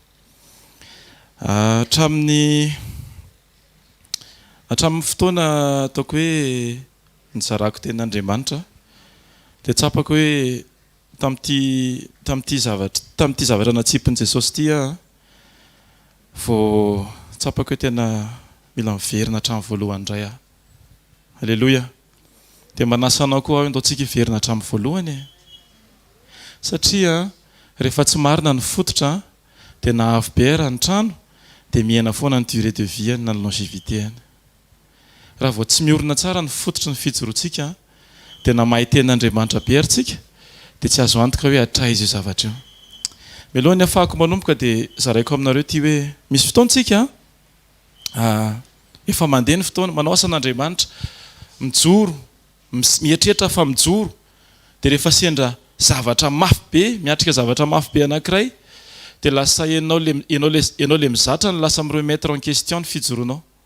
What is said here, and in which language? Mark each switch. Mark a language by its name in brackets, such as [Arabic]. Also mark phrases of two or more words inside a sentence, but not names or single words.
[Malagasy] Hatramin'ny fotoana ataoko hoe nizarako tenin'Andriamanitra dia tsapako hoe tamin'ity zavatra natsipin' Jesosy ity vao tsapako hoe tena mila miverina hatramin'ny voalohany indray aho. Aleluia. Dia manasanao koa ndao tsika hiverina hatramin'ny voalohany satria rehefa tsy marina ny fototra dia nahavy be raha ny trano dia miaina foana ny [French] durée de vie [Malagasy] na ny longévité. Raha vao tsy miorina tsara ny fototra ny fijoroantsika dia na mahay tenin'Andriamanitra be ary tsika dia tsy azo antoka hoe hatraiza io zavatra io. Mialohan'ny ahafahako manomboka dia zaraiko aminareo ity hoe misy fotoantsika efa mandeha ny fotoana manao asan'Andriamanitra mijoro mieritreritra fa mijoro dia rehefa sendra zavatra mafy be miatrika zavatra mafy be anankiray dia lasa ianao le mizatra ny lasa miremettre [French] en question [Malagasy] ny fijoroanao.